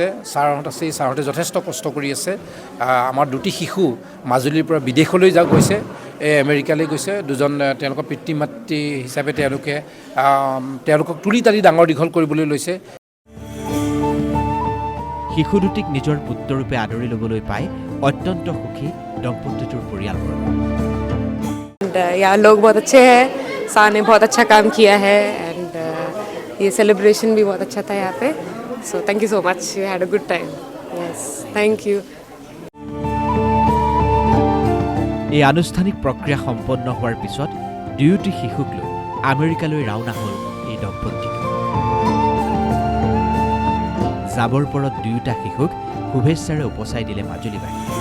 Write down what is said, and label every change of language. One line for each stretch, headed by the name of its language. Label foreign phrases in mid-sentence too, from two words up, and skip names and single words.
Assamese: ছাৰহঁত আছে, এই ছাৰহঁতে যথেষ্ট কষ্ট কৰি আছে। আমাৰ দুটি শিশু মাজুলীৰ পৰা বিদেশলৈ গৈছে, আমেৰিকালৈ গৈছে। দুজন তেওঁলোকৰ পিতৃ মাতৃ হিচাপে তেওঁলোকক তুলি তালি ডাঙৰ দীঘল কৰিবলৈ লৈছে। শিশু দুটিক নিজৰ পুত্ৰৰূপে আদৰি ল'বলৈ পাই অত্যন্ত সুখী দম্পতীটোৰ পৰিয়ালবৰ্গ।
Hindi: यहाँ लोग बहुत अच्छे हैं, शाह ने बहुत अच्छा काम किया है एंड ये सेलिब्रेशन भी बहुत अच्छा था यहाँ पे।
English: So thank you so much, we had a good time. Yes, thank you.
Assamese: এই আনুষ্ঠানিক প্ৰক্ৰিয়া সম্পন্ন হোৱাৰ পিছত দুয়োটি শিশুক লৈ আমেৰিকালৈ ৰাওনা হ'ল এই দম্পতীটো। যাবৰ পৰত দুয়োটা শিশুক শুভেচ্ছাৰে উপচাই দিলে মাজুলীবাসী।